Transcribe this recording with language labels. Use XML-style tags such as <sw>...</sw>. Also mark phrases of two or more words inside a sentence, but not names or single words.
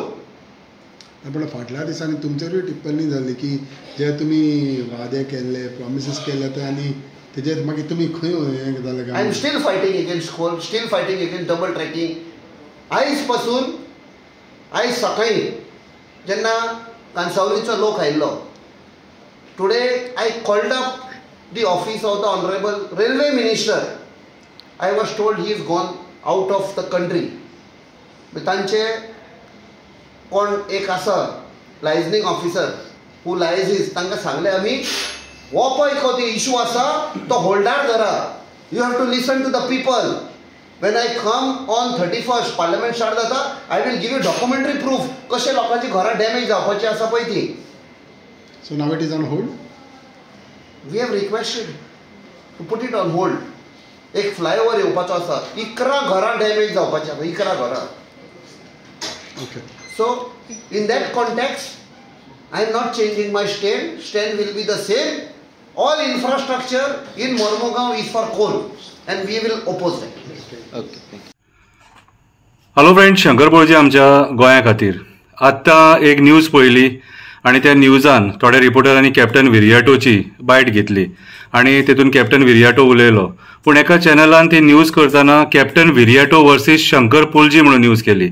<kok>पण फाटल्या दिसांनी तुमचेरूय टिप्पणी जाल्ली की जे तुमी वादे केल्ले प्रॉमिसीस केले ते आनी तेजेर मागीर तुमी खंय हें जालें?</kok> <en>I am still fighting against coal, still fighting against double tracking.</en> <kok>आयज सकाळीं जेन्ना कांसावलीचो लोक आयिल्लो</kok> <en>today I called up the office of the Honourable Railway Minister. I was told he is gone out of the country.</en> <kok>तांचे कोण एक आसा</kok> <en>liaisoning officer who liaises</en> <kok>तांकां सांगलें आमी हो पळय खंय इशू आसा तो होल्डार धरा.</kok> <en>You have to listen to the people. When I come on 31st parliament start जाता I will give you documentary proof</en> <kok>कशे लोकांची घरां डॅमेज जावपाची आसा पळय ती.</kok> <en>So now it is on hold. We have requested to put it on hold.</en> <kok>एक फ्लायओवर येवपाचो आसा. 11 घरां डॅमेज जावपाची आसा. 11 घरां. ओके.</kok> <en>So, in that context, I am not changing my stand. Stand will be the same. All infrastructure in Mormugaon is for coal, and we will oppose that. Okay. Hello friends,</en> <kok>शंकर पळजी आमच्या गोंया खातीर आत्तां एक न्यूज पळयली आनी त्या न्यूजान थोड्या रिपोर्टरांनी कॅप्टन विरियाटोची बायट घेतली आनी तेतून कॅप्टन विरियाटो उलयलो. पूण एका चॅनलान ती न्यूज करतना कॅप्टन विरियाटो वर्सीस शंकर पळजी म्हणून न्यूज केली.</kok>